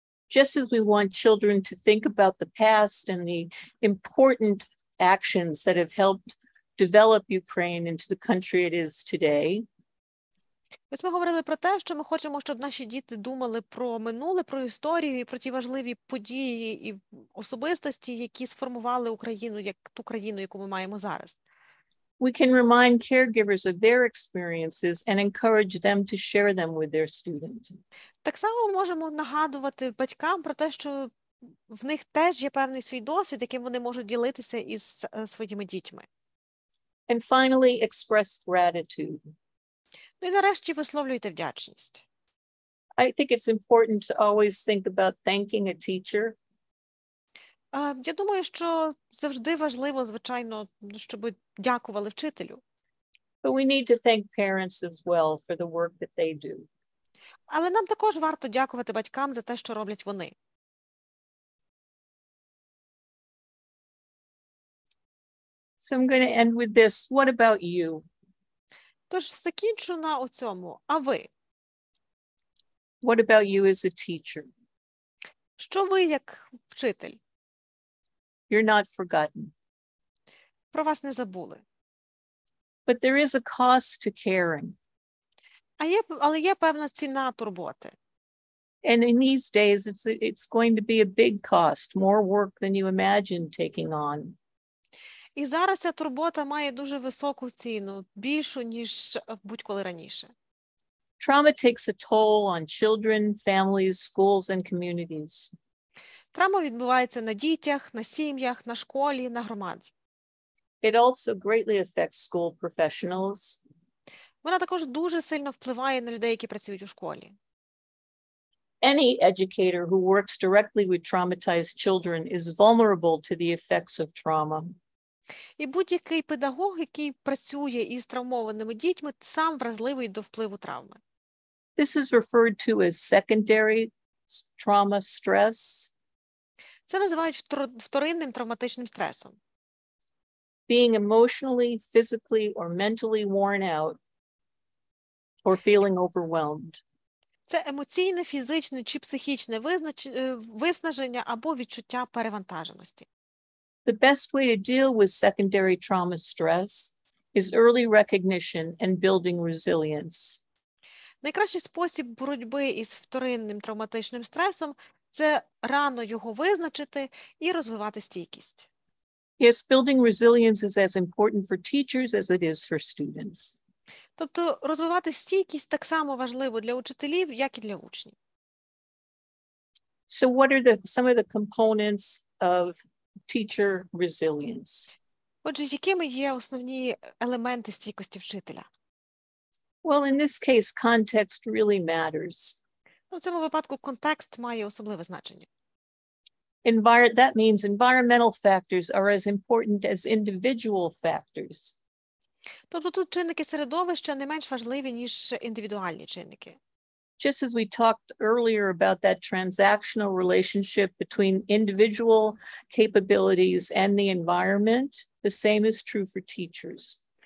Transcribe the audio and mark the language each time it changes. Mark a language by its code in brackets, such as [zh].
[en] Just as we want children to think about the past and the important actions that have helped develop Ukraine into the country it is today. [uk] Ось ми говорили про те, що ми хочемо, щоб наші діти думали про минуле, про історію і про ті важливі події і особистості, які сформували Україну як ту країну, яку ми маємо зараз. [en] We can remind caregivers of their experiences and encourage them to share them with their students. [uk] Так само можемо нагадувати батькам про те, що в них теж є певний свій досвід, яким вони можуть ділитися із своїми дітьми. [en] And finally, express gratitude. [uk] Ну і нарешті висловлюйте вдячність. [en] I think it's important to always think about thanking a teacher. [uk] Я думаю, що завжди важливо, звичайно, щоб дякували вчителю. [en] But we need to thank parents as well for the work that they do. [uk] Але нам також варто дякувати батькам за те, що роблять вони. [en] So I'm going to end with this. What about you? [uk] Тож закінчу на оцьому. А ви? [en] What about you as a teacher? [uk] Що ви як вчитель? [en] You're not forgotten. [uk] Про вас не забули. [en] But there is a cost to caring. [uk] Але є певна ціна турботи. [en] And in these days, it's going to be a big cost, more work than you imagine taking on. [uk] І зараз ця турбота має дуже високу ціну, більшу, ніж будь-коли раніше. [en] Trauma takes a toll on children, families, schools, and communities. [uk] Травма відбувається на дітях, на сім'ях, на школі, на громаді. [en] It also greatly affects school professionals. [uk] Вона також дуже сильно впливає на людей, які працюють у школі. [en] Any educator who works directly with traumatized children is vulnerable to the effects of trauma. [uk] І будь-який педагог, який працює із травмованими дітьми, сам вразливий до впливу травми. [en] This is referred to as secondary trauma stress. [uk] Це називають вторинним травматичним стресом. [en] Being emotionally, physically, or mentally worn out, or feeling overwhelmed. [uk] Це емоційне, фізичне чи психічне виснаження або відчуття перевантаженості. [en] The best way to deal with secondary trauma stress is early recognition and building resilience. [uk] Найкращий спосіб боротьби із вторинним травматичним стресом – це рано його визначити і розвивати стійкість. [en] Yes, building resilience is as important for teachers as it is for students. [uk] Тобто розвивати стійкість так само важливо для учителів, як і для учнів. [en] So what are some of the components of teacher resilience? [uk] Отже, якими є основні елементи стійкості вчителя? [en] Well, in this case, context really matters. [uk] В цьому випадку контекст має особливе значення. [en] That means environmental factors are as important as individual factors. [uk] Тобто тут чинники середовища не менш важливі, ніж індивідуальні чинники. [en] Just as we talked earlier about that transactional relationship between individual capabilities and the environment, the same is true for teachers.